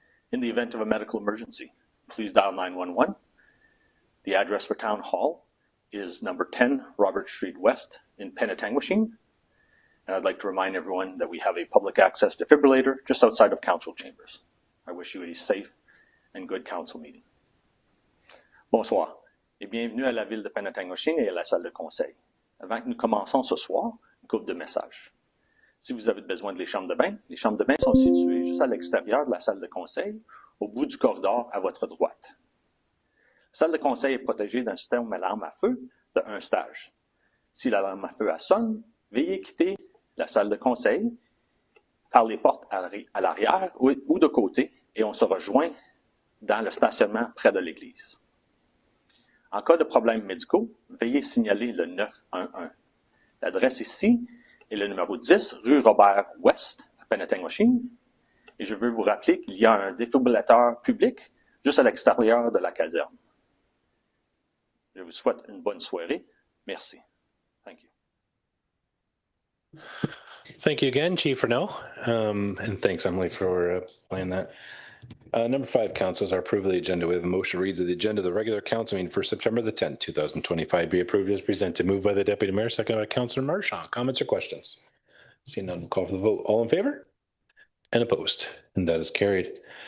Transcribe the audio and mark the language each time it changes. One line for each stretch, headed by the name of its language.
English: In the event of a medical emergency, please dial 911. The address for Town Hall is number 10 Robert Street West in Penetanguishene. And I'd like to remind everyone that we have a public access defibrillator just outside of council chambers. I wish you a safe and good council meeting.
French: Bonsoir et bienvenue à la ville de Penetanguishene et à la salle de conseil. Avant que nous commençons ce soir, une couple de messages. Si vous avez besoin de les chambres de bain sont situées juste à l'extérieur de la salle de conseil, au bout du corridor à votre droite. La salle de conseil est protégée d'un système d'alarme à feu de 1 stage. Si l'alarme à feu sonne, veuillez quitter la salle de conseil par les portes à l'arrière ou de côté et on se rejoint dans le stationnement près de l'église. En cas de problèmes médicaux, veuillez signaler le 911. L'adresse ici est le numéro 10 rue Robert-Ouest à Penetanguishene. Et je veux vous rappeler qu'il y a un défibrillateur public juste à l'extérieur de la caserne. Je vous souhaite une bonne soirée. Merci.
English: Thank you. Thank you again, Chief Renault. And thanks, Emily, for playing that. Number 5, council, is our approval of the agenda. We have a motion reads that the agenda of the regular council meeting for September the 10th, 2025 be approved as presented. Moved by the Deputy Mayor, seconded by Councillor Marchand. Comments or questions? Seeing none, we'll call for the vote. All in favor? And opposed? And that is carried.